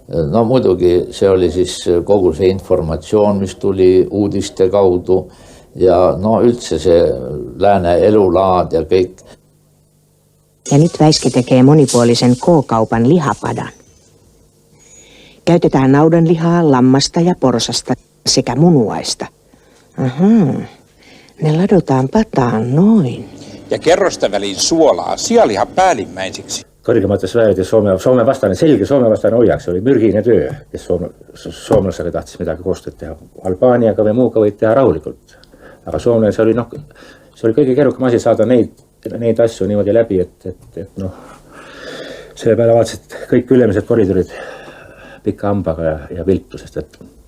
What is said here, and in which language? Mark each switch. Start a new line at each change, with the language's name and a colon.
Estonian: No muidugi se oli siis kogu see informatsioon, mis tuli uudiste kaudu ja no üldse se lääne elulaad ja kõik.
Finnish: Ja nyt Väiske tekee monipuolisen K-kaupan lihapadan. Käytetään naudanlihaa, lammasta ja porsasta sekä munuaista. Ahaa, ne ladotaan pataan noin. Ja kerrosta väliin suolaa, sianlihan päällimmäiseksi.
Estonian: Kõrgemates väedides Soome vastane, selge Soome vastane hoiak, see oli mürgine töö, kes soomlasega tahtis midagi koostööd teha. Albaaniaga või muuga võid teha rahulikult. Aga Soome see oli kõige keerukam asi saada neid asju niimoodi läbi, et selle peale vaatasid kõik ülemised koridorid pika hambaga ja viltusest.